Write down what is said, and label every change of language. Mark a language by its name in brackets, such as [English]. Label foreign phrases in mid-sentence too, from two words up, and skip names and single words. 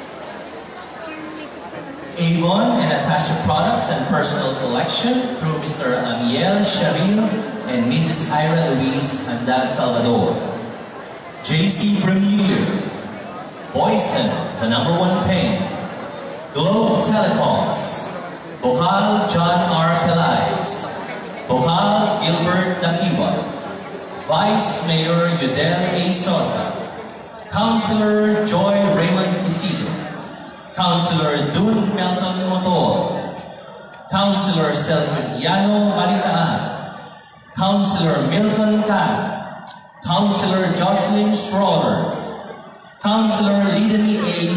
[English] Avon and Natasha Products and Personal Collection through Mr. Amiel Sharil and Mrs. Ira Luis Andal Salvador. JC Premier, Boyson, the #1 pain, Globe Telecoms, Bokal John R. Pelaez, Bokal Gilbert Dakiwa, Vice Mayor Yudel A. Sosa, Councilor Joy Raymond Isidro, Councilor Dun Melton Motor, Councilor Selviano Maritaan, Councilor Milton Tan, Councilor Jocelyn Schroeder, Councilor Lidani A.